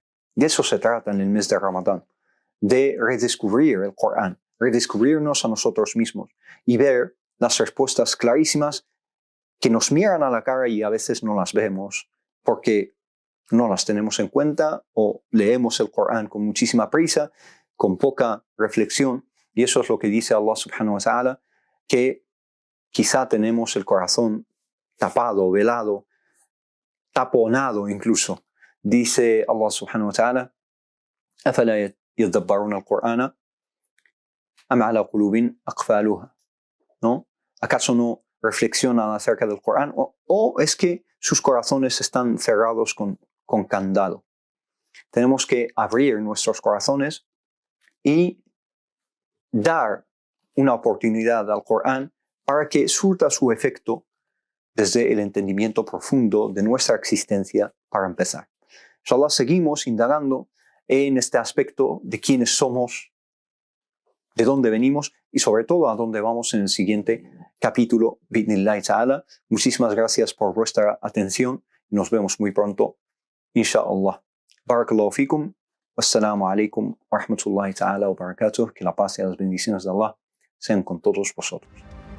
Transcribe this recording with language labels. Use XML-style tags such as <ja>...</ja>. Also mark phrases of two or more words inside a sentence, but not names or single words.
<es>De eso se trata en el mes de Ramadán, de redescubrir el Corán, redescubrirnos a nosotros mismos y ver las respuestas clarísimas que nos miran a la cara y a veces no las vemos porque no las tenemos en cuenta o leemos el Corán con muchísima prisa, con poca reflexión. Y eso es lo que dice Allah</es> <ar>سبحانه وتعالى,</ar> <es>que quizá tenemos el corazón tapado, velado, taponado incluso.</es> <ar>Dice Allah سبحانه وتعالى, أَفَلَا يَدَّبَّرُونَ الْقُرْآنَ أَمْ عَلَى قُلُوبٍ أَقْفَالُهَا,</ar> <es>¿no? ¿Acaso no reflexionan acerca del Corán? ¿O es que sus corazones están cerrados con candado? Tenemos que abrir nuestros corazones y dar una oportunidad al Corán para que surta su efecto desde el entendimiento profundo de nuestra existencia para empezar. Inshallah, seguimos indagando en este aspecto de quiénes somos, de dónde venimos y sobre todo a dónde vamos en el siguiente capítulo,</es> <ar>بإذن الله تعالى.</ar> <es>Muchísimas gracias por vuestra atención y nos vemos muy pronto, inshallah.</es> <ar>بارك الله فيكم. والسلام عليكم ورحمة الله تعالى وبركاته.</ar> <es>Que la paz y las bendiciones de Allah sean con todos vosotros.</es>